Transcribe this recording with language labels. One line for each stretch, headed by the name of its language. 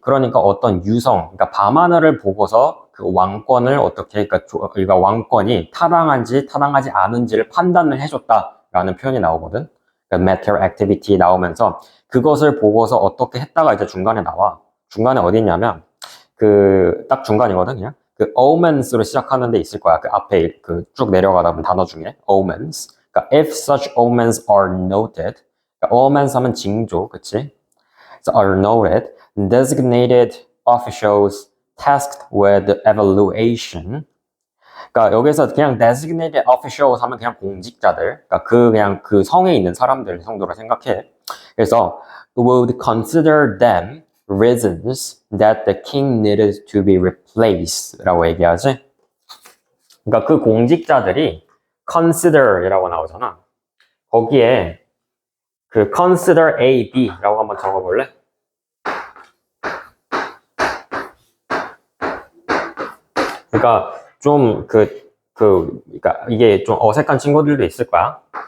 Korean: 그러니까 어떤 유성, 그러니까 밤하늘을 보고서 그 왕권을 어떻게, 그러니까 왕권이 타당한지 타당하지 않은지를 판단을 해줬다라는 표현이 나오거든. 그러니까
English: material activity
Korean: 나오면서 그것을 보고서 어떻게 했다가 이제 중간에 나와. 중간에 어디 있냐면 딱 중간이거든, 그냥. 그 omens로 시작하는 데 있을 거야. 그 앞에 쭉 내려가다 보면 단어 중에 omens.
English: 그러니까 if such omens are noted, omens
Korean: 하면 징조, 그치?
English: So are noted, designated officials tasked with evaluation.
Korean: 그러니까 여기서 그냥
English: designated officials
Korean: 하면 그냥 공직자들, 그러니까 그냥 그 성에 있는 사람들 정도로 생각해. 그래서
English: would consider them reasons that the king needed to be replaced
Korean: 라고 얘기하지. 그러니까 그 공직자들이 consider이라고 나오잖아. 거기에 그
English: consider A, B
Korean: 라고 한번 적어볼래? 그러니까 좀 그러니까 이게 좀 어색한 친구들도 있을 거야.